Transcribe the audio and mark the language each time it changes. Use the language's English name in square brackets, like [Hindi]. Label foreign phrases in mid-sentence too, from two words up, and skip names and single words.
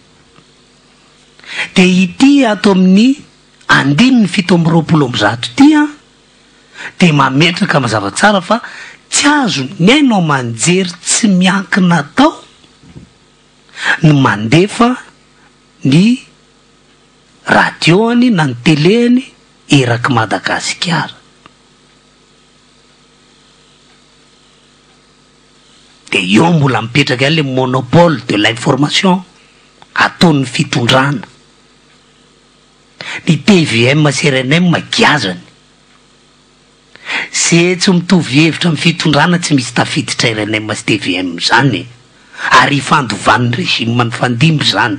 [Malagasy] De ity ato amin'ny 2020 ty de mametraka mazava tsara fa tsy azo ny ainao manjery tsy miankina tao ny mandefa ny radioany na ny teleny eraky Madagasikara. De eo mbola mipetraka [French] le monopole de l'information [Malagasy] ataon'ny fitondrana. Ny TVM CRNM giazany se tsy mitovy hevitra amin'ny fitondrana tsy misy tafiditra RNM sy TVM zany ary fandovan'ny régime ny fandimby zany.